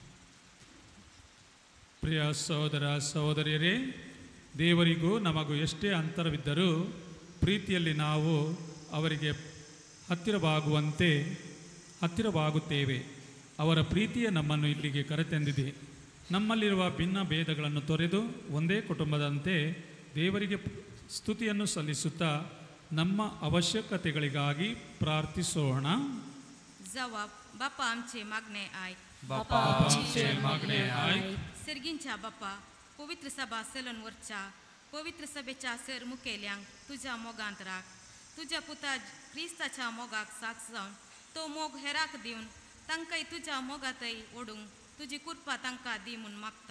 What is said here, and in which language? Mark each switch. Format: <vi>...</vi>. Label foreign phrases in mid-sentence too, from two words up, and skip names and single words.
<kn>ಪ್ರಿಯ ಸಹೋದರ ಸಹೋದರಿಯರೇ, ದೇವರಿಗೂ ನಮಗೂ ಎಷ್ಟೇ ಅಂತರವಿದ್ದರೂ ಪ್ರೀತಿಯಲ್ಲಿ ನಾವು ಅವರಿಗೆ ಹತ್ತಿರವಾಗುತ್ತೇವೆ. ಅವರ ಪ್ರೀತಿಯೇ ನಮ್ಮನ್ನು ಇಲ್ಲಿಗೆ ಕರೆತಂದಿದೆ. ನಮ್ಮಲ್ಲಿರುವ ಭಿನ್ನ ಭೇದಗಳನ್ನು ತೊರೆದು ಒಂದೇ ಕುಟುಂಬದಂತೆ ದೇವರಿಗೆ ಸ್ತುತಿಯನ್ನು ಸಲ್ಲಿಸುತ್ತಾ ನಮ್ಮ ಅವಶ್ಯಕತೆಗಳಿಗಾಗಿ ಪ್ರಾರ್ಥಿಸೋಣ.</kn> <kok>बापा आमचे मागणे ऐक. बापा आमचे मागणे ऐक. सर्गींच्या बापा पवित्र सभा सेलोनवरच्या पवित्र सभेच्या सर मुखेल्यांक तुझ्या मोगांत राख. तुझ्या पुता क्रिस्ताच्या मोगाक साक्ष जावन तो मोग हेराक दिवन तांकांय तुझ्या मोगांतय ओडूंक तुजी कृपा तांकां दी म्हूण मागता.</kok>